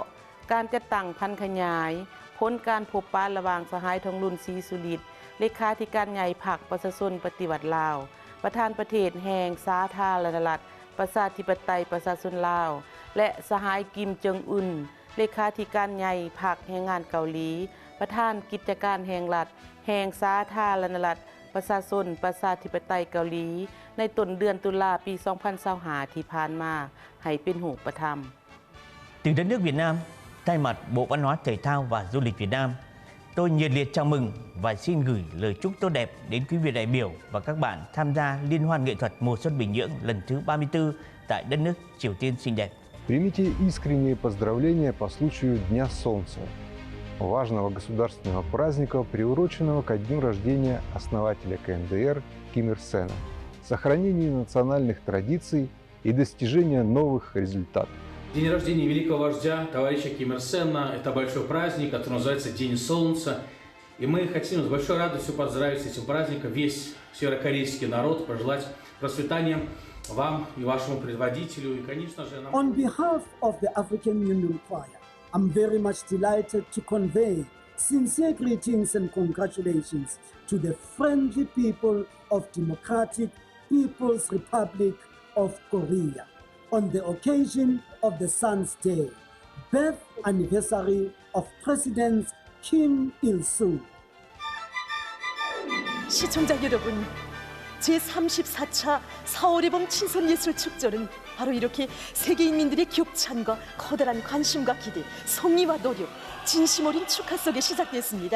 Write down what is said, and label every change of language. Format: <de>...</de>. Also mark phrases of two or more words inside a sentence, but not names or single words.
<th>การจัดตั้งพันขยายผลการพบปะระหว่างสหายทองรุ่นศรีสุริตเลขาธิการใหญ่พรรคประชาชนปฏิวัติลาวประธานประเทศแห่งสาธารณรัฐประชาธิปไตยประชาชนลาวและสหายกิมเจิงอึนเลขาธิการใหญ่พรรคแรงงานเกาหลีประธานกิจการแห่งรัฐแห่งสาธารณรัฐประชาชนประชาธิปไตยเกาหลีในต้นเดือนตุลาปี 2025 ที่ผ่านมาให้เป็นรูปธรรม</th> <vi>Từ đất nước Việt Nam, thay mặt Bộ Văn hóa Thể thao và Du lịch Việt Nam, tôi nhiệt liệt chào mừng và xin gửi lời chúc tốt đẹp đến quý vị đại biểu và các bạn tham gia Liên hoan nghệ thuật mùa xuân Bình Nhưỡng lần thứ 34 tại đất nước Triều Tiên xinh đẹp.</vi> <ru>Примите искренние поздравления по случаю Дня Солнца, важного государственного праздника, приуроченного ко дню рождения основателя КНДР Ким Ир Сена, сохранению национальных традиций и достижения новых результатов. День рождения великого вождя, товарища Ким Ир Сена, это большой праздник, который называется День Солнца. И мы хотим с большой радостью поздравить с этим праздником весь северокорейский народ, пожелать процветания вам и вашему предводителю, и, конечно же, нам...</ru> <en>On behalf of the African Union Choir, I'm very much delighted to convey sincere greetings and congratulations to the friendly people of Democratic People's Republic of Korea on the occasion of the Sun's Day, birth anniversary of President Kim Il-sung.</en> <ko>시청자 여러분, 제34차 4월의 봄 친선예술축제는 바로 이렇게 세계인민들의 격찬과 커다란 관심과 기대, 성의와 노력, 진심 어린 축하 속에 시작됐습니다.</ko>